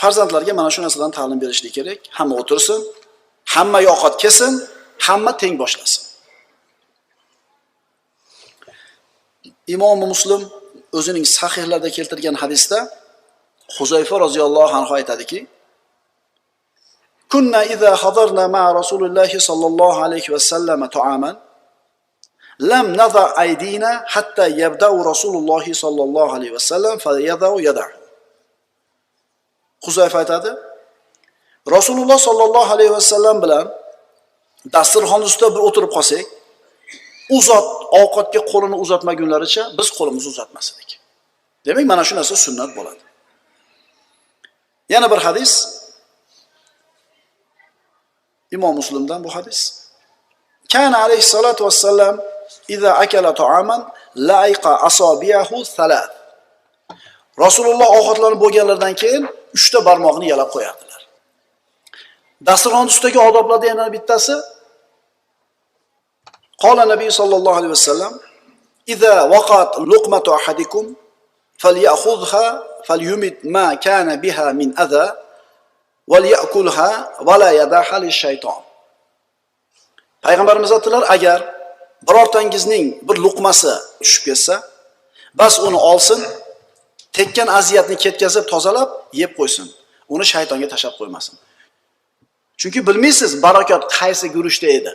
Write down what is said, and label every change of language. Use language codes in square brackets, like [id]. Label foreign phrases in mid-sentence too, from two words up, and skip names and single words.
[uz] Farzandlarga mana shu narsadan ta'lim berishlik kerak. Hamma o'tirsin, hamma yoqat kelsin, hamma teng boshlasin. Imom Muslim o'zining sahihlarida keltirgan hadisda Huzayfa [ar] رضي الله عنه [uz] aytadiki: [ar] "كنا إذا حضرنا مع رسول الله صلى الله عليه وسلم طعاما لم نضع أيدينا حتى يبدأ رسول الله صلى الله عليه وسلم فيضع يده." [uz] Huzayfa aytadi: Rasululloh [ar] صلى الله عليه وسلم [uz] bilan dasturxon ustida bir o'tirib qolsak, u zot ovqatga qo'lini uzatmagunlaricha biz qo'limizni uzatmas edik. Demak, mana shu narsa sunnat bo'ladi. Yana bir hadis Imom Muslimdan bu hadis. [ar] كان عليه الصلاة والسلام إذا أكل طعاما لعق أصابعه الثلاث. [uz] Rasululloh ovqatlanib bo'lganlardan keyin 3 ta barmoqni yalab qo'yardilar. Dasturxon ustidagi odoblardan yana bittasi [ar] قال النبي صلى الله عليه وسلم: "إذا وقعت لقمة أحدكم فليأخذها فليمط ما كان بها من أذى وليأكلها ولا يدعها للشيطان." [uz] Payg'ambarimiz aytdilar, agar birortangizning bir luqmasi tushib ketsa, bas uni olsin, tekkan aziyatni ketkazib tozalab yeb qo'ysin. Uni shaytonga tashab qo'ymasin. Chunki bilmaysiz barakot qaysi guruchda edi.